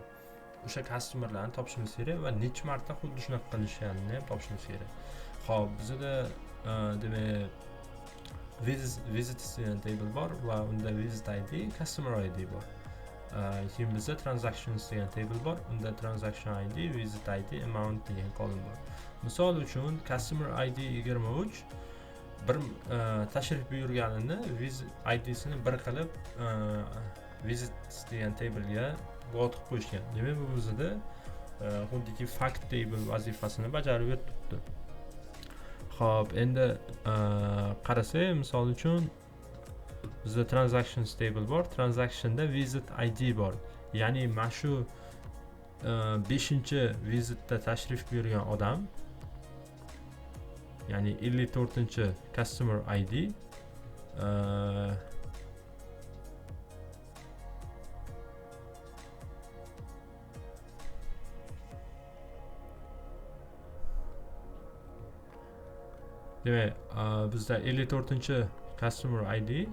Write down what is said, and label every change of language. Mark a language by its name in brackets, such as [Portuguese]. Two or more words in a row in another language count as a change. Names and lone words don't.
[Uzbek] O'sha customerlarni topishimiz kerak va necha marta xuddi shunaqa qilishganini ham topishimiz kerak. Xo'p, bizda demak visit degan table bor va unda [English] visit id, customer id [Uzbek] bor. Keyin bizda transactions degan table bor, unda [English] transaction id, visit id, amount [Uzbek] degan column bor. Misol uchun [English] customer id [Uzbek] 23 bir tashrif buyurganini [English] visit id- [Uzbek] sini bir qilib visit degan table'ga bog'liq qo'yishgan. Demak, bu bizda xuddiki [English] fact table [Uzbek] vazifasini bajarib turibdi. Xo'p, endi qarasak, misol uchun bizda [English] transactions table [Uzbek] bor. Transactionda [English] visit id [Uzbek] bor. Ya'ni mana shu 5-vizitda tashrif buyurgan odam, ya'ni 54- [English] customer id [Uzbek] demak, bizda 54- [English] customer id